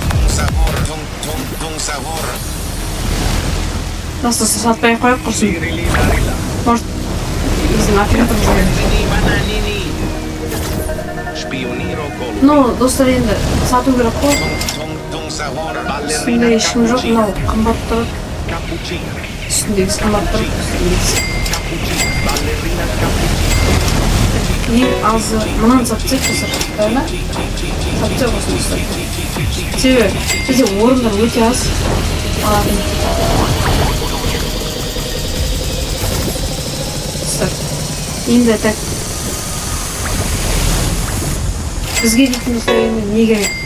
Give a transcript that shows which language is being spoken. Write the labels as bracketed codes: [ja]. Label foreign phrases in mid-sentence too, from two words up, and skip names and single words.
[kk] Просто сатпай қойып құрсын. Может, біздің оператор жоқ. Ну, достар енді сату керек қой. Үстінде ешкім жоқ, мынау қымбат тұрып. [tr] Üstündeyiz, kanatları üstündeyiz. [kk] Ең азы мынаны сатсақ болса, правильно? Сатсақ болсын достар. Себебі бізде орындар өте аз. Достар, енді так бізге дейтін достар енді не керек?